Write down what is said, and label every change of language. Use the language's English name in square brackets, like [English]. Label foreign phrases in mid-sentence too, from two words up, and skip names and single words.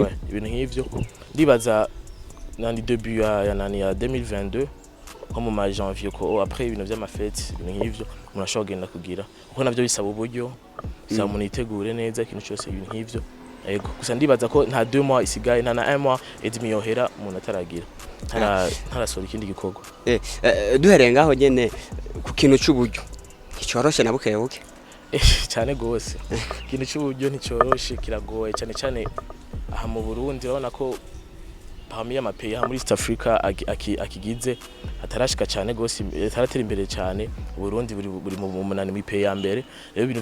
[Rundi] ibintu nk'ivyo ndibaza nandi début ya 2022 nko mu ma janvier ko après ibintu by'amafete ibintu nk'ivyo umuntu ashobora kugenda kugira kuko navyo bisaba uburyo bisaba umuntu yitegure neza ikintu cyose ibintu nk'ivyo yego gusa ndibaza ko nta 2 mois isigaye nta na 1 [French] mois et demi [Rundi] yohera umuntu ataragira ntarasora ikindi gikorwa duhereye ngaho nyene ku kintu cy'uburyo nticoroshe na bukebuke cyane gose ikintu cy'uburyo nticoroshe kiragoye cyane aha mu Burundi urabona ko parmi y'amapeya muri East Africa akigize atarashika cyane gose ataratera imbere cyane Burundi buri mu munani mu peya mbere rero ibintu